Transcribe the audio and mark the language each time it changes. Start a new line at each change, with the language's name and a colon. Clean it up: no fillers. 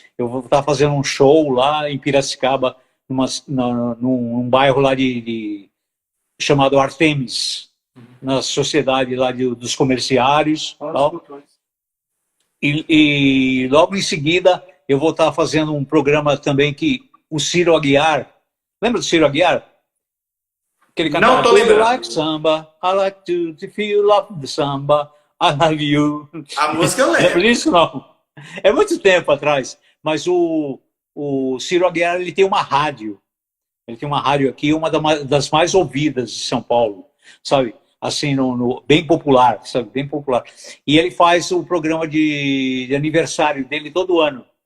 Portuguese: Eu vou estar fazendo um show lá em Piracicaba, num bairro lá chamado Artemis, na sociedade lá dos comerciários. Tal. E logo em seguida eu vou estar fazendo um programa também que o Ciro Aguiar, lembra do Ciro Aguiar? Aquele cantava, não tô lembrando.
English: I like samba, I like to feel love the samba, I love you.
Portuguese: A música eu lembro. Lembra disso, não? É muito tempo atrás, mas o Ciro Aguiar, ele tem uma rádio. Ele tem uma rádio aqui, uma das mais ouvidas de São Paulo, sabe? Assim, bem popular, sabe? Bem popular. E ele faz o programa de aniversário dele todo ano.